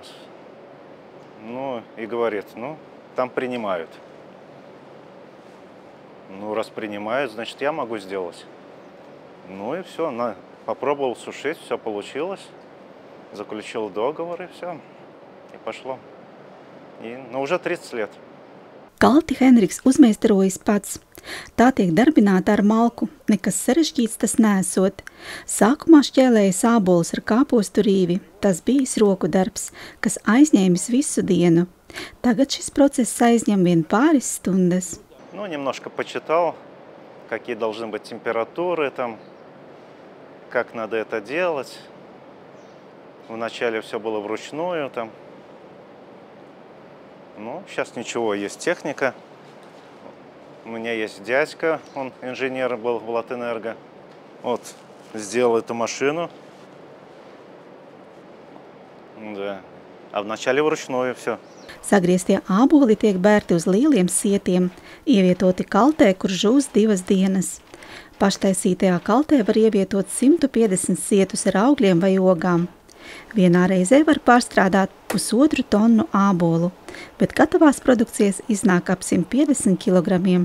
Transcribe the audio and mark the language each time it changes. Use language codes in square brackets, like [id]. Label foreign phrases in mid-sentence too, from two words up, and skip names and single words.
[ru] Ну и говорит, там принимают. Раз принимают, значит, я могу сделать. И все, попробовал сушить, все получилось. Заключил договор и все. И пошло. Уже 30 лет. [lv] Kalti Henriks uzmeistarojas pats. Tā tiek darbināta ar malku, nekas sarežģīts tas neesot. Sākumā šķēlēja sābolus ar kāpostu rīvi, tas bijis roku darbs, kas aizņēmis visu dienu. Tagad šis process aizņem vien pāris stundas. [ru] Немножко почитал, какие должны быть температуры, как надо это делать. Вначале все было вручную, сейчас ничего, есть техника. У меня есть дядька, он инженер был в Латэнерго. Сделал эту машину. Да. А вначале вручную все. [lv] Sagrieztie āboli tiek bērti uz lieliem sietiem, ievietoti kaltē, kur žūs 2 dienas. Paštaisītajā kaltē var ievietot 150 sietus ar augļiem vai ogām. Vienā reizē var pārstrādāt 1,5 tonu ābolu, bet gatavās produkcijas iznāk ap 150 kilogramiem.